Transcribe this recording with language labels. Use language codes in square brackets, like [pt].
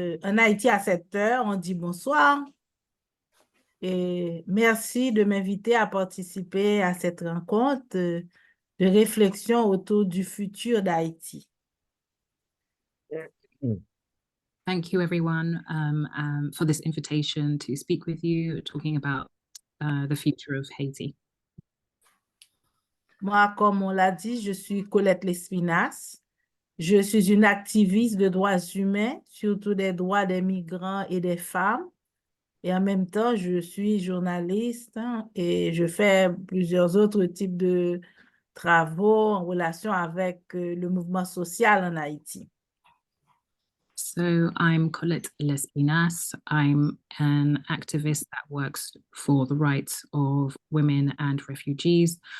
[fr] En Haïti à 7 heures, on dit bonsoir. Et merci de m'inviter à participer à cette rencontre de réflexion autour du futur d'Haïti. [en] Thank you, everyone, for this invitation to speak with you, talking about the future of Haiti. [fr] Moi, comme on l'a dit, je suis Colette Lespinasse. Je suis une activiste de droits humains, surtout des droits des migrants et des femmes. Et en même temps, je suis journaliste et je fais plusieurs autres types de travaux en relation avec le mouvement social en Haïti. [en] So I'm Colette Lespinas. I'm an activist that works for the rights of women and refugees.